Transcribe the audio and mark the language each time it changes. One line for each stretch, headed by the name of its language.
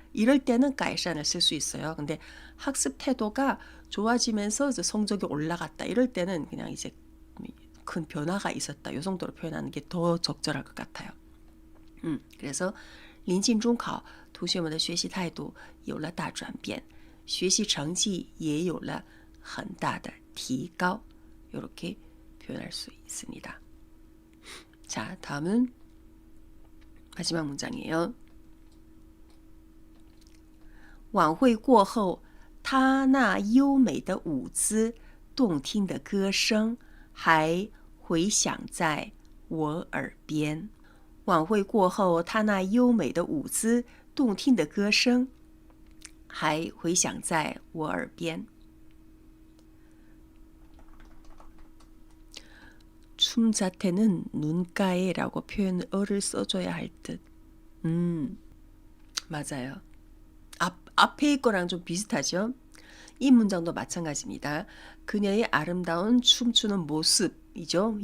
Korean: 이럴 때는 改善을 쓸 수 있어요. 근데 학습 태도가 좋아지면서 이제 성적이 올라갔다. 이럴 때는 그냥 이제 큰 변화가 있었다. 이 정도로 표현하는 게 더 적절할 것 같아요. 그래서
Chinese: 临近中考，同学们的学习态度有了大转变，学习成绩也有了很大的提高。
Korean: 이렇게 표현할 수 있습니다. 자, 다음은 마지막 문장이에요.
Chinese: 晚会过后，他那优美的舞姿、动听的歌声还回响在我耳边。晚会过后，他那优美的舞姿、动听的歌声还回响在我耳边。
Korean: 춤 자태는 눈가에라고 표현어를 써줘야 할 듯. 맞아요. 앞에 거랑 좀 비슷하죠? 이 문장도 마찬가지입니다. 그녀의 아름다운 춤추는 모습이죠.